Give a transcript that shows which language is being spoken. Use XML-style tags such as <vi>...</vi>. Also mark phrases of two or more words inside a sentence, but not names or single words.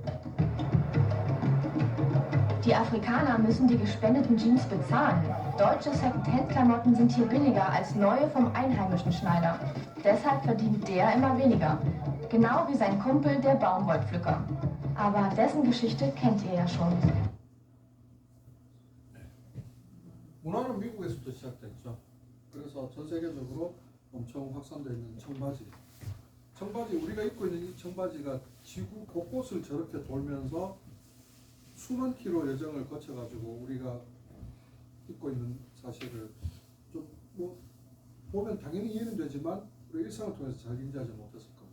<de>Die Afrikaner müssen die gespendeten Jeans bezahlen. Deutsche Second-Hand-Klamotten sind hier billiger als neue vom einheimischen Schneider. Deshalb verdient der immer weniger. Genau wie sein Kumpel, der Baumwollpflücker. Aber dessen Geschichte kennt ihr ja schon.</de> <ko>문화는 미국에서부터 시작됐죠. 그래서 전 세계적으로 엄청 확산되어 있는 청바지. 청바지, 우리가 입고 있는 이 청바지가 지구 곳곳을 저렇게 돌면서 수만 킬로 여정을 거쳐가지고 우리가 입고 있는 사실을 좀 뭐 보면 당연히 이해는 되지만 우리 일상을 통해서 잘 인지하지 못했을 겁니다.</ko>